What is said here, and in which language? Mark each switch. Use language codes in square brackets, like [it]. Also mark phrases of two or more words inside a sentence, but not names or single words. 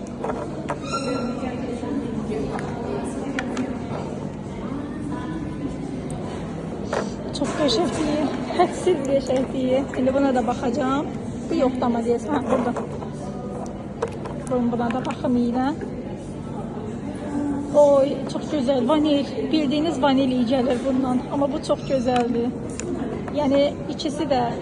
[az] Çox qəşəngdir, hədsiz qəşəngdir. İndi buna da baxacağım. Bu yoxlama deyəsən, burada. Buna da baxım ilə. [tr] Oy, çok güzel. Vanil. Bildiğiniz vanil iyi gelir bundan. Ama bu çok güzeldi. Yani ikisi de